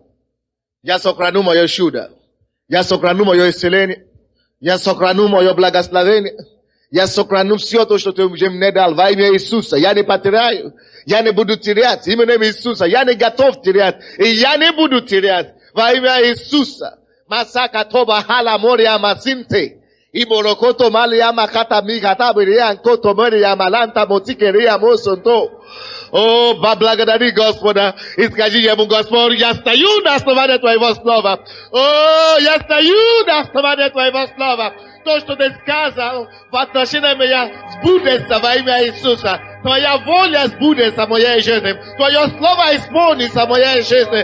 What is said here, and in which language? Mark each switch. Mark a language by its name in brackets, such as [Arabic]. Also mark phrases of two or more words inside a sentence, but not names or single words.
[Russian] Я сохраню мое чудо. Я сохраню мое исцеление. Я сохраню мое благословение. Я сохраню все то, что ты мне дал во имя Иисуса. Я не потеряю. Я не буду терять. Именем Иисуса. Я не готов терять. И я не буду терять во имя Иисуса. Масака тоба хала мория масинте. И морокото малия маката мигата бирия анкото мория маланта мотикерия мосонто. О, благодари Господа. И скажи ему: Господь, я стою на основании твоего слова. О, я стою на основании твоего слова. То, что ты сказал в отношении меня, сбудется во имя Иисуса. Твоя воля сбудется в моей жизни. Твое слово исполнится в моей жизни.